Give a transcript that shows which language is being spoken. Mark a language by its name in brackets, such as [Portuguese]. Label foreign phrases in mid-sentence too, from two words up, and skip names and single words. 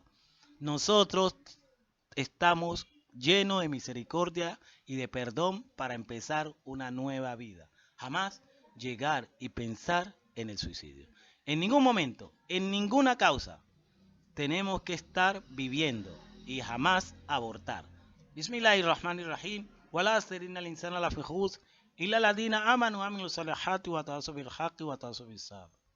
[Spanish] Nosotros estamos llenos de misericordia y de perdón para empezar una nueva vida. Jamás llegar y pensar en el suicidio. En ningún momento, en ninguna causa, tenemos que estar viviendo y jamás abortar. [Arabic] بسم الله الرحمن الرحيم. والعصر إن الإنسان لفي خسر إلا الذين آمنوا وعملوا الصالحات وتواصوا بالحق وتواصوا بالصبر.